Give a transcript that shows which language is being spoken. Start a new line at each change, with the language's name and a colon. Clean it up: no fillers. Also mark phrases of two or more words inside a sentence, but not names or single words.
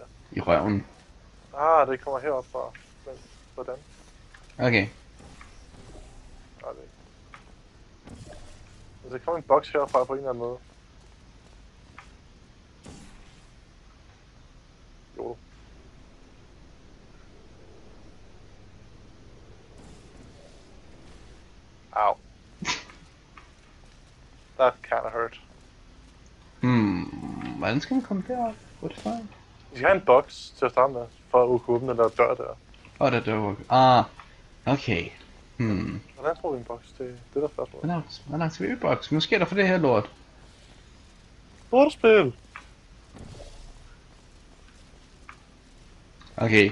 Danish: I røven. Det kommer herop fra. Hvordan? Okay. Der kommer en boks herfra på en eller anden måde. Jo. Au.
English: That kinda hurt.
Danish: Hvordan skal man komme derop?
English: What the fuck?
Danish: Vi skal have en boks til at starte med, for at kunne åbne den der dør der. Det er dør. Okay. Hvordan tror vi en boks? Det er der spørgsmål. Hvor langt skal vi boks? Nu sker der for det her lort. Lortespil! Okay.